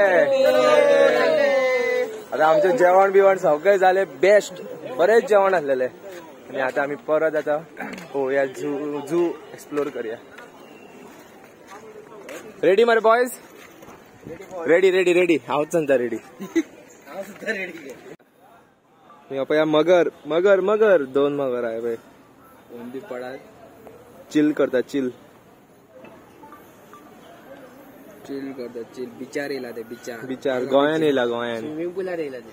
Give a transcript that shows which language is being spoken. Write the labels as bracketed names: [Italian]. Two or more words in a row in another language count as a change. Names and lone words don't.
[Konkani] आता आमचं जेवण बिवण सगळें जालें बेस्ट बरेच जेवण आसलेले आणि आता आम्ही परत आता पळोवया झू एक्सप्लोर करूया. [English] ready mare boys. ready ready ready [Konkani] हांव सांगता रेडी. पळया मगर मगर मगर 2 मगर आहे पळय. बी पडात चिल करता चिल चिल करतात. चिल बिचार येला ते बिचार बिचार गोंयान येयला गोंयान स्विमिंग पुलार येला ते.